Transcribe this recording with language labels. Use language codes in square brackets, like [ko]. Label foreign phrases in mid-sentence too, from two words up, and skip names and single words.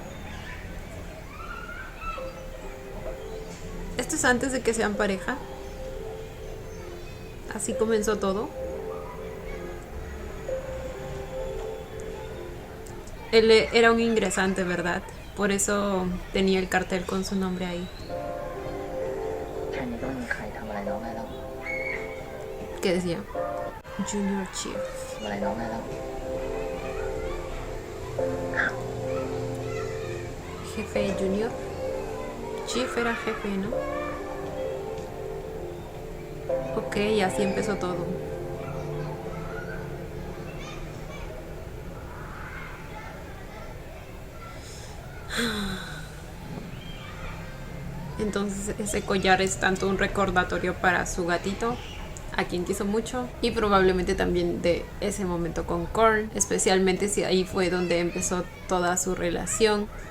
[es] ¿Esto es antes de que sean pareja? ¿Así comenzó todo? Él era un ingresante, ¿verdad? Por eso tenía el cartel con su nombre ahí. [th] แค่นี้ก็ไม่มีใครทำอะไรน้องได้แล้ว [es] ¿Qué decía? [en] Junior Chief. [th] ทำอะไรน้องได้แล้ว [es] Jefe Junior. Chief era jefe, ¿no? Ok, y así empezó todo. Entonces ese collar es tanto un recordatorio para su gatito, a quien quiso mucho, y probablemente también de ese momento con Korn, especialmente si ahí fue donde empezó toda su relación.